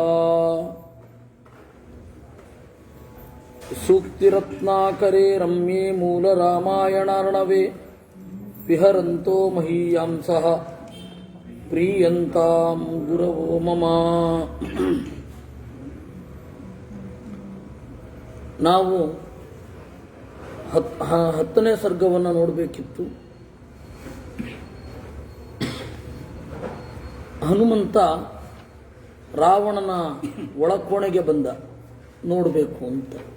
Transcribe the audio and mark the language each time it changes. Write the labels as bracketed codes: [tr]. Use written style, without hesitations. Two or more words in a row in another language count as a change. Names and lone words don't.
[sa] ಸೂಕ್ತಿರತ್ನಾಕರೇ ರಮ್ಯೇ ಮೂಲರಾಮಾಯಣಾರ್ಣವೇ ವಿಹರಂತೋ ಮಹೀಯಾಂಸಃ ಪ್ರೀಯಂತಾಂ ಗುರವೋ ಮಮ. [kn] ನಾವು 10ನೇ ಸರ್ಗವನ್ನು ನೋಡಬೇಕಿತ್ತು. ಹನುಮಂತ ರಾವಣನ ಒಳಕೋಣೆಗೆ ಬಂದ ನೋಡಬೇಕು ಅಂತ.